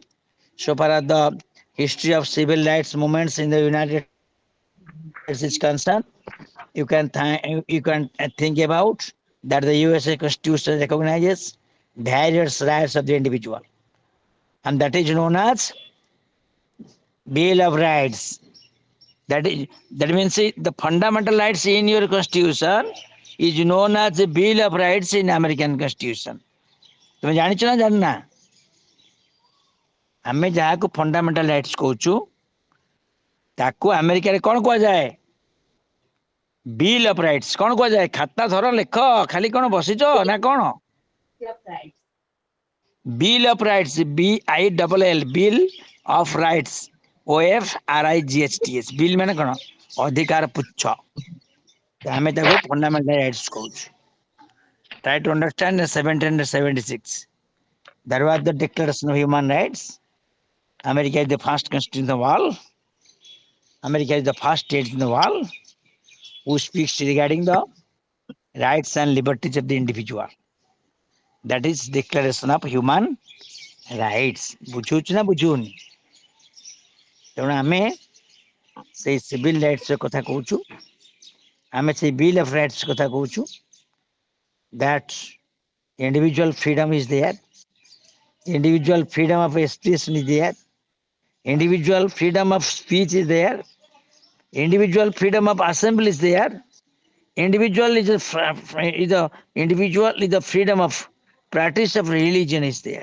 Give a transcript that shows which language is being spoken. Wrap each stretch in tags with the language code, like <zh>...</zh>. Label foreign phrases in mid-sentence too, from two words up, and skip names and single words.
<en>So far as the history of civil rights movements in the United States is concerned, you can think about that the USA Constitution recognizes various rights of the individual, and that is known as Bill of Rights. That means the fundamental rights in your constitution is known as the Bill of Rights in American Constitution.</en> <or>ତୁମ ଜାଣିଛ ନା ଜାଣିନା? ଆମେ ଯାହାକୁ</or> <en>fundamental rights</en> <or>କହୁଛୁ ତାକୁ ଆମେରିକାରେ କ'ଣ କୁହାଯାଏ? ବିଲ୍ ଅଫ ରାଇଟ୍ସ। କ'ଣ କୁହାଯାଏ? ଖାତା ଧର ଲେଖ, ଖାଲି କ'ଣ ବସିଛ ନା କ'ଣ? ବିଲ୍ ଅଫ ରାଇଟ୍ସ, BILL, ବିଲ୍ ଅଫ ରାଇଟ୍ସ, OFRIGHTS। ବିଲ୍ ମାନେ କ'ଣ? ଅଧିକାର ପୁଚ୍ଛ। ଆମେ ତାକୁ</or> <en>fundamental rights</en> <or>କହୁଛୁ।</or> <en>Try to understand 1776. There was the Declaration of Human Rights. America is the first country in the world. America is the first state in the world who speaks regarding the rights and liberties of the individual. That is Declaration of Human Rights.</en> <or>ବୁଝୁଛୁ ନା ବୁଝୁନି? ତେଣୁ ଆମେ ସେଇ</or> <en>civil rights</en> <or>କଥା କହୁଛୁ, ଆମେ ସେଇ ବିଲ୍ ଅଫ ରାଇଟ୍ସ କଥା କହୁଛୁ।</or> <en>That individual freedom is there, individual freedom of expression is there, individual freedom of speech is there, individual freedom of assembly is there, individual is the freedom of practice of religion is there.</en>